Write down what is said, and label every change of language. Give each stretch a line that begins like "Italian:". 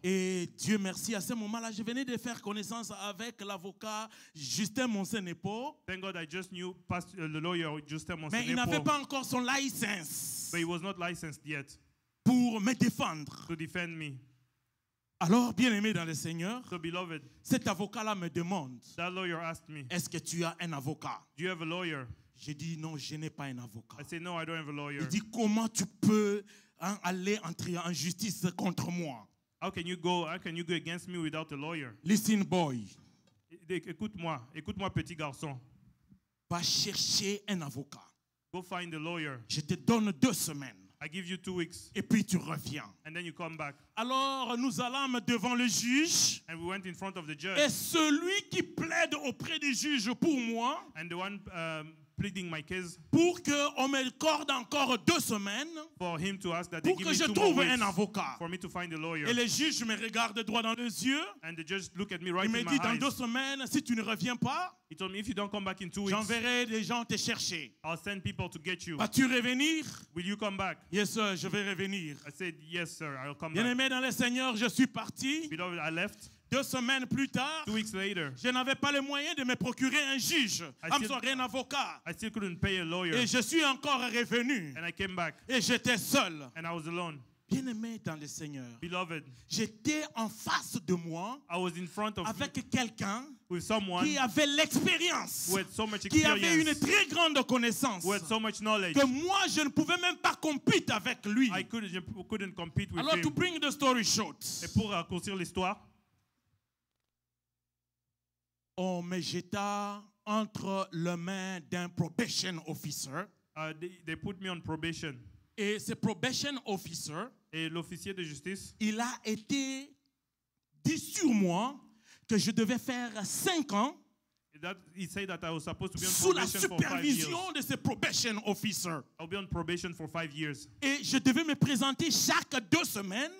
French: Et Dieu merci, à ce moment-là, je venais de faire connaissance avec l'avocat Justin Monsenepo,
English: Thank God I just knew the lawyer Justin
French: mais il n'avait
English: Monsenepo,
French: pas encore son licence
English: but he was not licensed yet
French: pour me défendre.
English: to defend me.
French: Alors, bien-aimé dans le Seigneur,
English: So beloved,
French: cet avocat-là me demande,
English: that lawyer asked me,
French: est-ce que tu as un avocat?
English: do you have a lawyer?
French: J'ai dit, non, je n'ai pas un avocat.
English: I said, no, I don't have a lawyer.
French: Il dit, comment tu peux aller entrer en justice contre moi?
English: How can you go against me without a lawyer? Listen, boy,
French: Écoute-moi, petit garçon. va chercher un avocat.
English: Go find a lawyer.
French: Je te donne 2 semaines.
English: I give you 2 weeks,
French: Et puis tu reviens.
English: and then you come back.
French: Alors nous allâmes devant le juge.
English: And we went in front of the
French: Et
English: judge,
French: celui qui plaide auprès du juge pour moi,
English: and the one pleading my case
French: pour qu'on m'accorde encore 2 semaines,
English: for him to ask that they
French: pour
English: give
French: que
English: me
French: je
English: 2 more
French: trouve
English: weeks
French: un avocat.
English: for me to find a lawyer.
French: Et le juge me regarde droit dans les yeux.
English: And the judge looked at me right
French: Il me
English: in my
French: dit, dans
English: eyes.
French: 2 semaines, si tu ne reviens pas,
English: He told me, if you don't come back in 2 weeks,
French: j'enverrai des gens te chercher.
English: I'll send people to get you.
French: Vas-tu revenir?
English: Will you come back? Yes, sir,
French: je vais revenir.
English: I said, yes, sir, I'll come back.
French: Bien-aimé dans le Seigneur, je suis parti.
English: Beloved, I left.
French: 2 semaines plus tard,
English: 2 weeks later,
French: je n'avais pas les moyens de me procurer un juge, un avocat.
English: I still couldn't pay a lawyer.
French: Et je suis encore revenu.
English: And I came back,
French: Et j'étais seul.
English: and I was alone.
French: Bien-aimé dans le Seigneur,
English: Beloved,
French: j'étais en face de moi
English: I was in front of
French: avec quelqu'un
English: with someone
French: qui avait l'expérience,
English: who had so much
French: qui avait une
English: experience,
French: très grande connaissance,
English: who had so much knowledge.
French: que moi, je ne pouvais même pas compéter avec lui.
English: I couldn't compete with
French: Alors, to
English: him. bring the story short,
French: Et pour raccourcir l'histoire, on me jeta entre les mains d'un probation officer.
English: they put me on probation.
French: Et ce probation officer, Et l'officier de justice, il a été dit sur moi que je devais faire 5 ans
English: He said that I was supposed to be on
French: sous la
English: probation for 5 years.
French: supervision de ce probation officer.
English: I'll be on probation for 5 years.
French: Et je devais me présenter chaque 2 semaines